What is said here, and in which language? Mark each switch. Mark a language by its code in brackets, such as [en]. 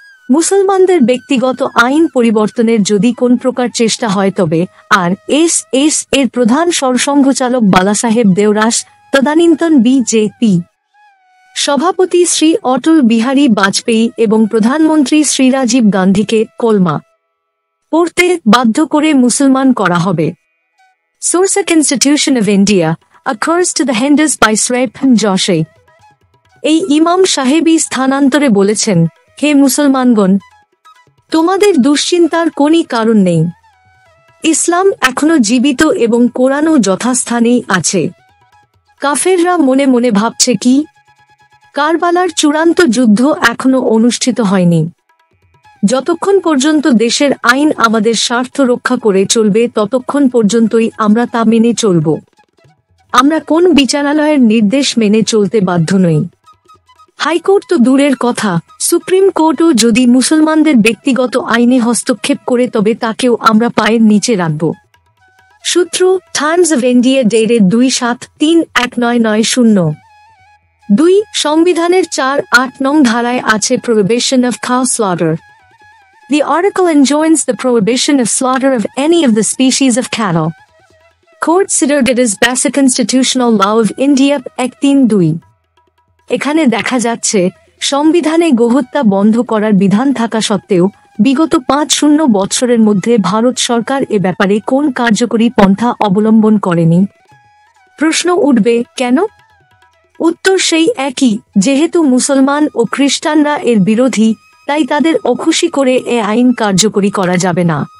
[bn] মুসলমানদের ব্যক্তিগত আইন পরিবর্তনের যদি কোন প্রকার চেষ্টা হয় তবে আর.এস.এস এর প্রধান সরসংঘচালক বালাসাহেব দেওরাস, তদানীন্তন বিজেপি সভাপতি শ্রী অটল বিহারী বাজপেয়ী এবং প্রধানমন্ত্রী শ্রী রাজীব গান্ধীকে কলমা পড়তে বাধ্য করে মুসলমান করা হবে। [en] Source: Constitution of India, a curse to the Hindus by Srephan Joshi। [bn] এই ইমাম সাহেবই স্থানান্তরে বলেছেন, হে মুসলমানগণ, তোমাদের দুশ্চিন্তার কোনই কারণ নেই। ইসলাম এখনো জীবিত এবং কোরআনও যথাস্থানেই আছে। কাফেররা মনে মনে ভাবছে কি, কারবালার চূড়ান্ত যুদ্ধ এখনো অনুষ্ঠিত হয়নি। যতক্ষণ পর্যন্ত দেশের আইন আমাদের স্বার্থ রক্ষা করে চলবে ততক্ষণ পর্যন্তই আমরা তা মেনে চলব। আমরা কোন বিচারালয়ের নির্দেশ মেনে চলতে বাধ্য নই। হাইকোর্ট তো দূরের কথা, সুপ্রিম কোর্টও যদি মুসলমানদের ব্যক্তিগত আইনে হস্তক্ষেপ করে তবে তাকেও আমরা পায়ের নিচে রাখব। সূত্র: টাইমস অফ ইন্ডিয়া, ডেটেড 2/7/1990। 2. সংবিধানের 4(8) নং ধারায় আছে [en] prohibition of cow slaughter. The article enjoins the prohibition of slaughter of any of the species of cattle. Considered it as basic constitutional law of India, Act 3(2)। [bn] এখানে দেখা যাচ্ছে সংবিধানে গোহত্যা বন্ধ করার বিধান থাকা সত্ত্বেও বিগত 5 বছরের মধ্যে ভারত সরকার এ ব্যাপারে কোন কার্যকরী পন্থা অবলম্বন করেনি। প্রশ্ন উঠবে, কেন? উত্তর সেই একই, যেহেতু মুসলমান ও খ্রিস্টানরা এর বিরোধী, তাই তাদের অখুশি করে এ আইন কার্যকরী করা যাবে না।